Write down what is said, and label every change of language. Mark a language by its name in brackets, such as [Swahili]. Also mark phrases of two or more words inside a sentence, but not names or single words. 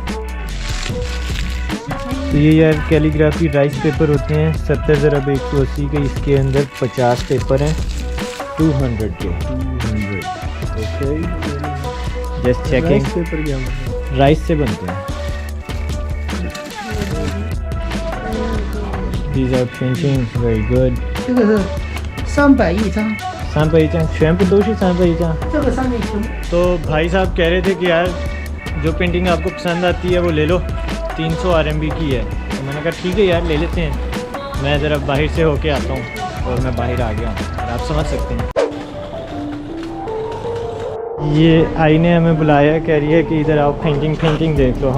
[Urdu] تو یہ یار [English] calligraphy rice paper [Urdu] ہوتے ہیں 70 ضرب 180 کے, اس کے اندر 50 پیپر ہیں 200 کے. [English] Okay, just checking. [Urdu] پیپر کیا رائس سے بنتے ہیں. [English] These are paintings, very good. [Chinese] 这个是300一张， 300一张，全部都是300一张。这个上面全部 [Urdu] تو بھائی صاحب کہہ رہے تھے کہ یار جو پینٹنگ آپ کو پسند آتی ہے وہ لے لو, 300 RMB کی ہے. تو میں نے کہا ٹھیک ہے یار لے لیتے ہیں. میں ذرا باہر سے ہو کے آتا ہوں اور میں باہر آ گیا ہوں, اور آپ سمجھ سکتے ہیں. یہ آئی نے ہمیں بلایا, کہہ رہی ہے کہ ادھر آؤ پینٹنگ دیکھ لو.